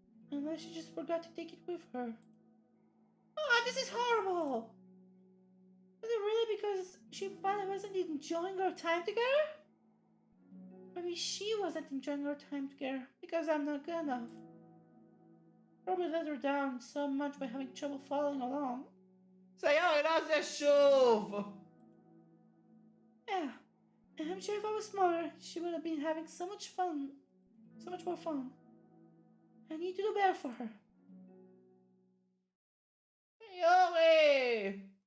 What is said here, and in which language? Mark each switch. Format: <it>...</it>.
<en>Unless she just forgot to take it with her. Oh, this is horrible! Was it really because she thought I wasn't enjoying our time together? Maybe she wasn't enjoying our time together because I'm not good enough. Probably let her down so much by having trouble following along.</en> <he>Sayori, לא זה שוב!</he> <en>Yeah, and I'm sure if I was smarter, she would have been having so much fun. So much more fun. I need to do better for her.</en> <he>יורי!</he>